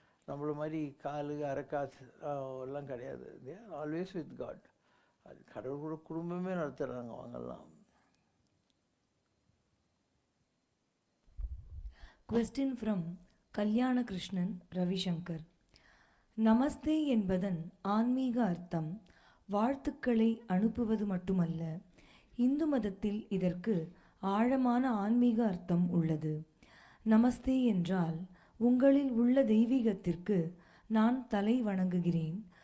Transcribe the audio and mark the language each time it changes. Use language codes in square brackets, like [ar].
[ta] நம்மள மாதிரி காலு அரைக்காசு எல்லாம் கிடையாது. [en] They are always with God. [ta] அது கடவுளோட குடும்பமே நடத்துகிறாங்க அவங்கெல்லாம். [en] Question from Kalyana Krishnan Ravishankar. [ta] நமஸ்தே என்பதன் ஆன்மீக அர்த்தம் வாழ்த்துக்களை அனுப்புவது மட்டுமல்ல. இந்து மதத்தில் இதற்கு ஆழமான ஆன்மீக அர்த்தம் உள்ளது. நமஸ்தே என்றால் உங்களில் உள்ள தெய்வீகத்திற்கு நான் தலை வணங்குகிறேன்.